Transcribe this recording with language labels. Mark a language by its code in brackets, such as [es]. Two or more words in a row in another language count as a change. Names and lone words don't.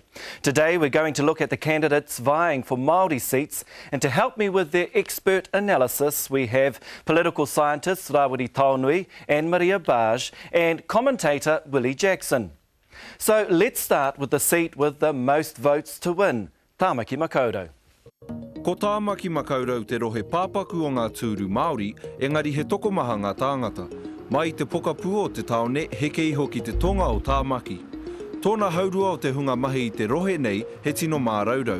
[en] Today we're going to look at the candidates vying for Maori seats, and to help me with their expert analysis we have political scientist Rawiri Taonui, Anne-Maria Baj and commentator Willie Jackson. So let's start with the seat with the most votes to win, Tāmaki Makaurau. [mi] Ko Tāmaki Makaurau te rohe pāpaku o ngā tūru Māori, engari he tokomaha ngā tāngata. Mai te pokapū o te taone, heke iho ki te tonga o Tāmaki. Tōna haurua o te hunga mahi i te rohe nei, he tino māraurau.